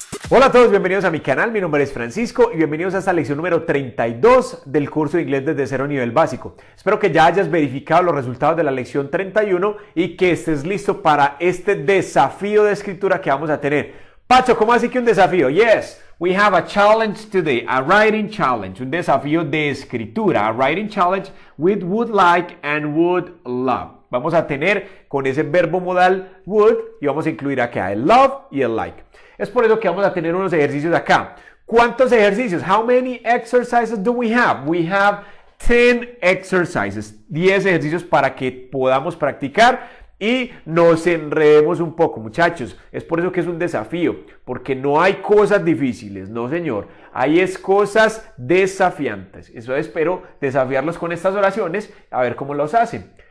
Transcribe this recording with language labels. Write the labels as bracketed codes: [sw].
[es] Hola a todos, bienvenidos a mi canal, mi nombre es Francisco y bienvenidos a esta lección número 32 del curso de inglés desde cero nivel básico. Espero que ya hayas verificado los resultados de la lección 31 y que estés listo para este desafío de escritura que vamos a tener. Pacho, ¿cómo así que un desafío? [en] Yes, we have a challenge today, a writing challenge, [es] un desafío de escritura, [en] a writing challenge with would like and would love. [es] Vamos a tener con ese verbo modal would y vamos a incluir acá el love y el like. Es por eso que vamos a tener unos ejercicios acá. ¿Cuántos ejercicios? [en] How many exercises do we have? We have 10 exercises. [es] 10 ejercicios para que podamos practicar y nos enredemos un poco, muchachos. Es por eso que es un desafío, porque no hay cosas difíciles, no señor. Hay cosas desafiantes. Eso espero desafiarlos con estas oraciones, a ver cómo los hacen.